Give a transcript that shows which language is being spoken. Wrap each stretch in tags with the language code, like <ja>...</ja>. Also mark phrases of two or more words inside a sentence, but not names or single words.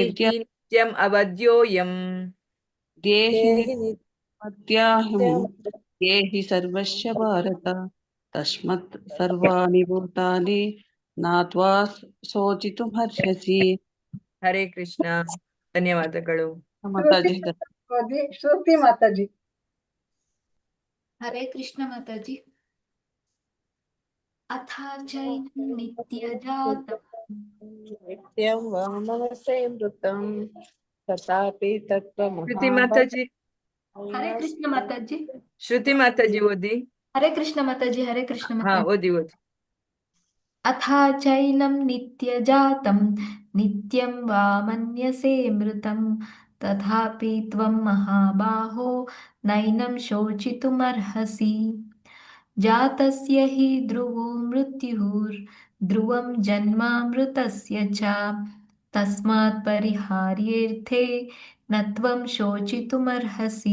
<sa>ನಿತ್ಯಂ ಅವಧ್ಯೋಯಂ. ದೇಹಿ ಮಧ್ಯಾಹ್ಯಂ ये हि सर्वस्य भारत तस्मात् सर्वाणि भूतानि नात्वा शोचितुमर्हसि.</sa> <kn>ಹರೇ ಕೃಷ್ಣ. ಧನ್ಯವಾದಗಳು. ಮಾತಾಜಿ ಶ್ರುತಿ ಮಾತಾಜಿ. हरे कृष्ण माताजी.</kn> <sa>अथा चैनं नित्यं वा मनसे मृतं तथापि</sa> <kn>ಶ್ರುತಿ ಮಾತಾಜಿ. हरे कृष्ण माताजी. ಶ್ರುತಿ ಮಾತಾಜಿ ಓದಿ. हरे कृष्ण माताजी. हरे कृष्ण ಹಾ माताजी. ಓದಿ ಓದಿ.</kn> <sa>अथा चैनं नित्यजातं नित्यं वा मन्यसे मृतं तथापि त्वं महाबाहो नैनं शोचितुमर्हसि. जातस्य हि ध्रुवो मृत्युर्ध्रुवं जन्मामृतस्य च तस्मात् परिहार्येऽर्थे न त्वं शोचितुमर्हसि.</sa>